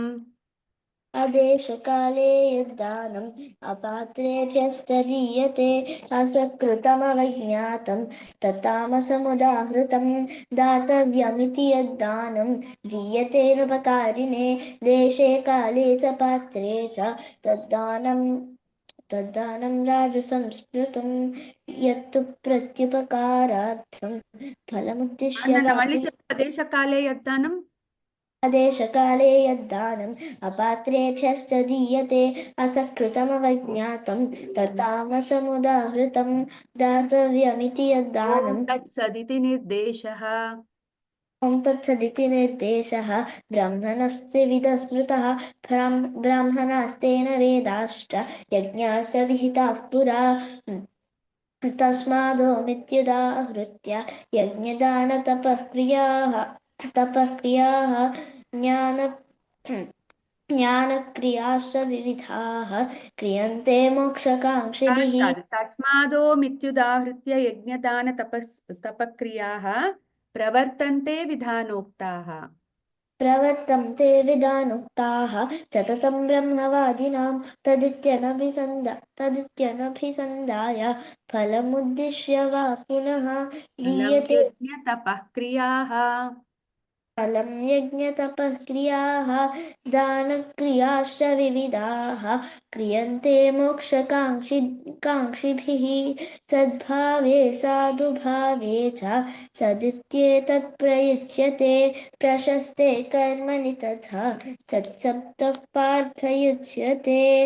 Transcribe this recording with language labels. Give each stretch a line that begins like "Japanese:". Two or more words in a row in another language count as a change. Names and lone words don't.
Sanskrit: आदेशकाले यद्दानम् अपात्रेभ्यश्च दीयते असत्कृतमवज्ञातं तत्तामसमुदाहृतं दातव्यमिति यद्दानं दीयतेनुपकारिणे देशे काले च पात्रे च तद्दानं राजसंस्मृतं यत्तु प्रत्युपकारार्थं फलमुद्दिश्य
Telugu: మళ్ళీ చెప్పు
Sanskrit: ఆదేశకాలే యద్దానం आदेशकाले यद्दानम् अपात्रेभ्यश्च दीयते असत्कृतमवज्ञातं तत्तामसमुदाहृतं दातव्यमिति यद्दानं తత్సదితి నిర్దేశः ॐ तत्सदिति निर्देशः ब्राह्मणस्य विदस्मृतः ब्राह्मणास्तेन वेदाश्च यज्ञाश्च विहिताः पुरा तस्मादोमित्युदाहृत्य यज्ञदानतपःक्रियाः ज्ञानक्रियाश्च विविधाः क्रियन्ते मोक्षकाङ्क्षिभिः తస్మాదో మిత్యుదాహృత్య యజ్ఞదాన తపక్రియాः ప్రవర్తంతే విధానోక్తాः प्रवर्तन्ते विधानोक्ताः सततं ब्रह्मवादिनां तदित्यनभिसन्धाय फलमुद्दिश्य वा पुनः दीयते యజ్ఞతపక్రియాः फलं यज्ञतपःक्रियाः दानक्रियाश्च विविधाः क्रियन्ते मोक्षकाङ्क्षिभिः सद्भावे साधुभावे च सदित्येतत् प्रयुज्यते प्रशस्ते कर्मणि तथा सत्सप्तः पार्थयुज्यते